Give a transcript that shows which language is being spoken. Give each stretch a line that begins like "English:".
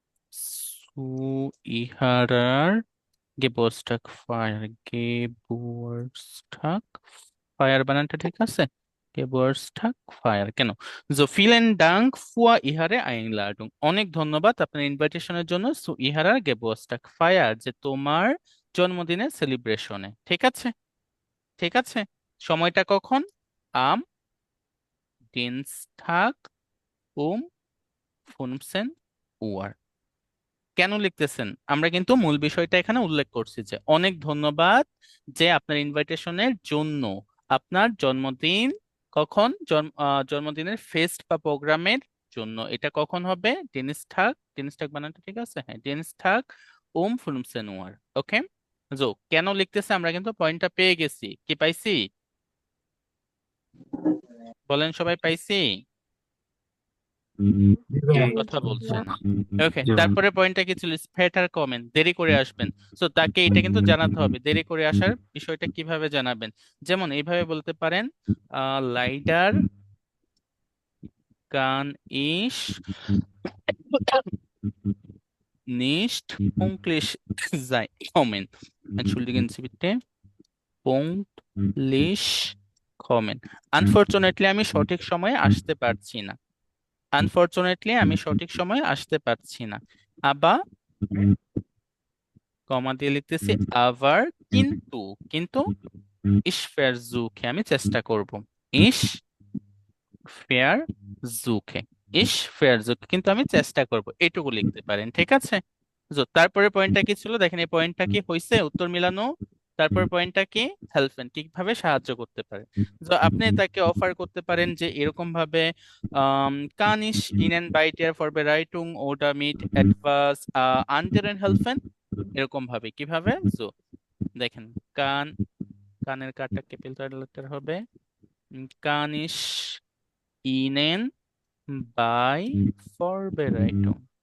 German: zu ihrer Geburtstag Feier, Geburtstag Feier
Bangla: বানানটা ঠিক আছে?
German: Geburtstag Feier
Bangla: কেন?
German: So vielen Dank für Ihre Einladung,
Bangla: অনেক ধন্যবাদ আপনার ইনভাইটেশনের জন্য।
German: zu ihrer Geburtstag Feier,
Bangla: যে তোমার জন্মদিনের সেলিব্রেশনে, ঠিক আছে, ঠিক আছে। সময়টা কখন?
German: am Dienstag um 15 Uhr।
Bangla: কেন লিখতেছেন? আমরা কিন্তু মূল বিষয়টা এখানে উল্লেখ করছি যে অনেক ধন্যবাদ যে আপনার ইনভাইটেশনের জন্য। আপনার জন্মদিন কখন? জন্মদিনের ফেস্ট বা প্রোগ্রামের জন্য। এটা কখন হবে? ডিনস্টাগ, ডিনস্টাগ বানানটা ঠিক আছে? হ্যাঁ, ডিনস্টাগ
German: 15 Uhr।
Bangla: ওকে, জো কেন লিখতেছে আমরা কিন্তু পয়েন্টটা পেয়ে গেছি। কি পাইছি? বলেন সবাই, পাইছি? কেউ কথা বলছে না। ওকে, তারপরে পয়েন্টটা কি ছিল? স্পেটার কমেন্ট, দেরি করে আসবেন। সো তাকে এটা কিন্তু জানাতে হবে, দেরি করে আসার বিষয়টা কিভাবে জানাবেন। যেমন এইভাবে বলতে পারেন, lidar
German: kann ich nicht pünktlich sein kommen? Entschuldigen Sie bitte. Pünktlich kommen.
Bangla: Unfortunately আমি সঠিক সময়ে আসতে পারছি না। আনফরচুনেটলি আমি সঠিক সময়ে আসতে পারছি না। আবার কমা দিয়ে লিখতেছি আবার কিন্তু, কিন্তু
German: ich versuche
Bangla: আমি চেষ্টা করব।
German: ich versuche ich versuche
Bangla: কিন্তু আমি চেষ্টা করব, এটুকু লিখতে পারেন, ঠিক আছে? তারপরে পয়েন্টটা কি ছিল দেখেন, এই পয়েন্টটা কি হয়েছে উত্তর মিলানো। তারপর পয়েন্টটা কি, হেল্পেন ঠিকভাবে সাহায্য করতে পারে। আপনি তাকে অফার করতে পারেন যে এরকম ভাবে
German: kann ich Ihnen bei der Vorbereitung oder mit etwas anderen helfen,
Bangla: এরকম ভাবে কিভাবে। দেখেন কানের কাটা ক্যাপিটাল লেটার হবে
German: kann ich Ihnen bei Vorbereitung